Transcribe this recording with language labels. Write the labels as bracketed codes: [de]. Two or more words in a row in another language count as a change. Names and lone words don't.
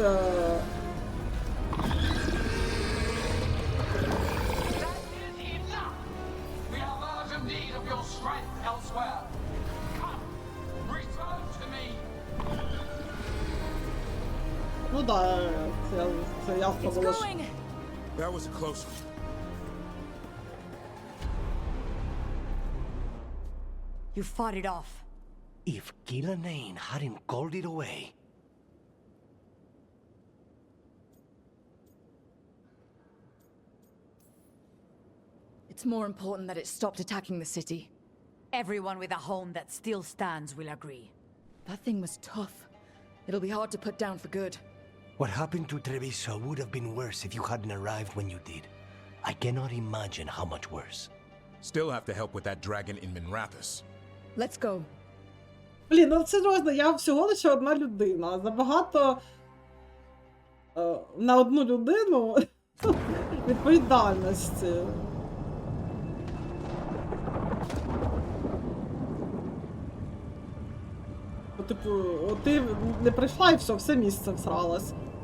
[en] Enough! We have urgent need of your strength elsewhere. Come, return to me. [uk] Ну да, це ясно [en] It's [uk] було. Що... [en] going! That was a close one. You fought it off. If Gillanane hadn't called it away. It's more important that it stopped attacking the city. Everyone with a home that still stands will agree. That thing was tough. It'll be hard to put down for good. What happened to Treviso would have been worse if you hadn't arrived when you did. I cannot imagine how much worse. Still have to help with that dragon in Minrathous. Let's go. [uk] Блін, ну серйозно, я всього лише одна людина. Забагато на одну людину відповідальності. Типу, ти не прийшла і все місце всралось.